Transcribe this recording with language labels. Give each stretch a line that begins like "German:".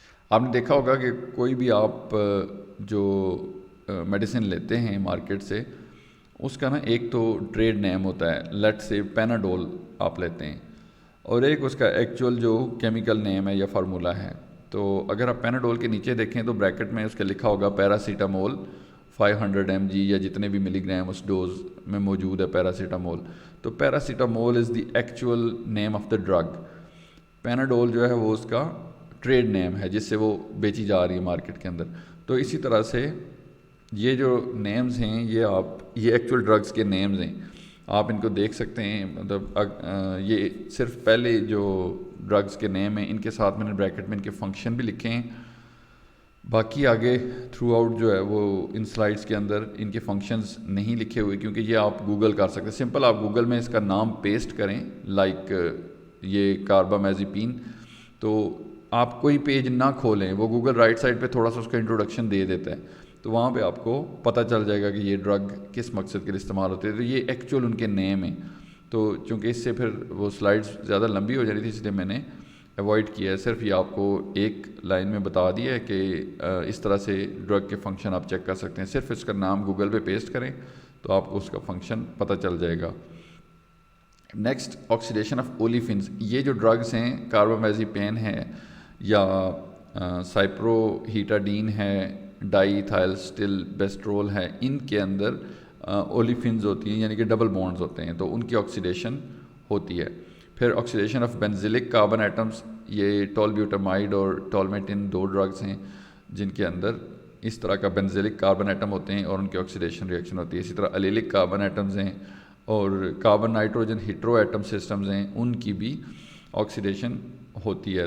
Urdu: آپ نے دیکھا ہوگا کہ کوئی بھی آپ جو میڈیسن لیتے ہیں مارکیٹ سے اس کا نا ایک تو ٹریڈ نیم ہوتا ہے, لیٹ سے پیناڈول آپ لیتے ہیں, اور ایک اس کا ایکچوئل جو کیمیکل نیم ہے یا فارمولا ہے. تو اگر آپ پیناڈول کے نیچے دیکھیں تو بریکٹ میں اس کے لکھا ہوگا پیراسیٹامول 500 mg یا جتنے بھی ملی گرام اس ڈوز میں موجود ہے پیراسیٹامول.
English: تو paracetamol is the actual name of the drug.
Urdu: Panadol جو ہے وہ اس کا ٹریڈ نیم ہے جس سے وہ بیچی جا رہی ہے مارکیٹ کے اندر. تو اسی طرح سے یہ جو نیمز ہیں یہ ایکچوئل ڈرگز کے نیمز ہیں, آپ ان کو دیکھ سکتے ہیں. مطلب یہ صرف پہلے جو ڈرگز کے نیم ہیں ان کے ساتھ میں نے بریکٹ میں ان کے فنکشن بھی لکھے ہیں. باقی آگے تھرو آؤٹ جو ہے وہ ان سلائڈس کے اندر ان کے فنکشنز نہیں لکھے ہوئے کیونکہ یہ آپ گوگل کر سکتے ہیں. سمپل آپ گوگل میں اس کا نام پیسٹ کریں لائک یہ کاربامازیپین, تو آپ کوئی پیج نہ کھولیں, وہ گوگل رائٹ سائڈ پہ تھوڑا سا اس کا انٹروڈکشن دے دیتا ہے. تو وہاں پہ آپ کو پتہ چل جائے گا کہ یہ ڈرگ کس مقصد کے لیے استعمال ہوتے ہیں. تو یہ ایکچوئل ان کے نیم ہیں. تو چونکہ اس سے پھر وہ سلائڈز زیادہ لمبی ہو جانی تھی اس لیے میں نے اوائڈ کیا ہے. صرف یہ آپ کو ایک لائن میں بتا دیا ہے کہ اس طرح سے ڈرگ کے فنکشن آپ چیک کر سکتے ہیں. صرف اس کا نام گوگل پہ پیسٹ کریں تو آپ کو اس کا فنکشن پتہ چل جائے گا.
English: Next oxidation of olefins.
Urdu: یہ جو ڈرگس ہیں کاربامازیپین ہے یا سائپرو ہیٹاڈین ہے, ڈائی تھائلسٹل بیسٹرول ہے, ان کے اندر اولیفنز ہوتی ہیں یعنی کہ ڈبل بونڈز ہوتے ہیں, تو ان کی آکسیڈیشن ہوتی ہے.
English: پھر oxidation of benzylic carbon atoms.
Urdu: یہ ٹولبیوٹامائڈ اور ٹولمیٹن 2 ڈرگس ہیں جن کے اندر اس طرح کا بینزیلک کاربن ایٹم ہوتے ہیں اور ان کی آکسیڈیشن ریئیکشن ہوتی ہے. اسی طرح الیلک کاربن ایٹمز ہیں اور carbon nitrogen hetero atom systems ہیں, ان کی بھی آکسیڈیشن ہوتی ہے.